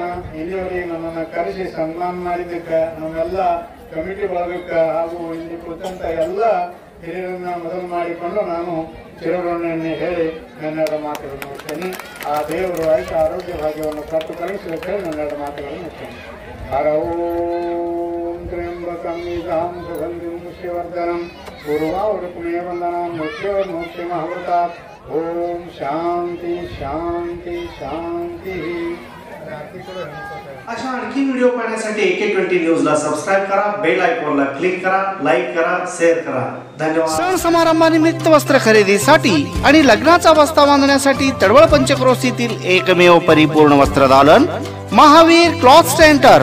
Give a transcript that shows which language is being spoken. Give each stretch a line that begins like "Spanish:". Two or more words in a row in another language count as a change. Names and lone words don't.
Kannada: ಇಲ್ಲಿವರೆಗೆ ನಮ್ಮನ್ನು ಕರೆಸಿ ಸನ್ಮಾನ ಮಾಡಿದ್ದಕ್ಕೆ ನಮ್ಮೆಲ್ಲ ಕಮಿಟಿ ಬಳಗಕ್ಕೆ ಹಾಗೂ ಇಲ್ಲಿ ಕುರಿತಂತ ಎಲ್ಲ ಹಿರಿಯರನ್ನ ಮೊದಲು ಮಾಡಿಕೊಂಡು ನಾನು ಚಿರಋಣಿಯನ್ನು ಹೇಳಿ ನನ್ನೆರಡು ಮಾತುಗಳನ್ನು ಮುಗಿಸ್ತೇನೆ. ಆ ದೇವರು ಆಯ್ತು ಆರೋಗ್ಯ ಭಾಗ್ಯವನ್ನು ಕೊಟ್ಟು ಕಳಿಸಲಿಕ್ಕೆ ನನ್ನೆರಡು ಮಾತುಗಳನ್ನು ಮುಗಿಸ್ತೇನೆ.
Sanskrit: ಹರ ಓಂ ತ್ರ್ಯಂಬಕಂ ಯಜಾಂ ಸುಗಂಧಿಂ ಪುಷ್ಯವರ್ಧನಂ ಪೂರ್ವಾವೃತಮೇವ ವಂದನಾಂ ಮೃತ್ಯೋರ್ಮುಕ್ತಿಮಹೃತಾತ್. ओम शांती शांती शांती.
Marathi: अशा आणखी व्हिडिओ पाहण्यासाठी AK20 न्यूजला सबस्क्राइब करा, बेल आयकॉनला क्लिक करा, लाईक करा, शेअर करा. धन्यवाद. सण समारंभानिमित्त वस्त्र खरेदीसाठी आणि लग्नाचा बस्ता बांधण्यासाठी तडवळ पंचक्रोशीतील एकमेव परिपूर्ण वस्त्रदालन महावीर क्लॉथ सेंटर.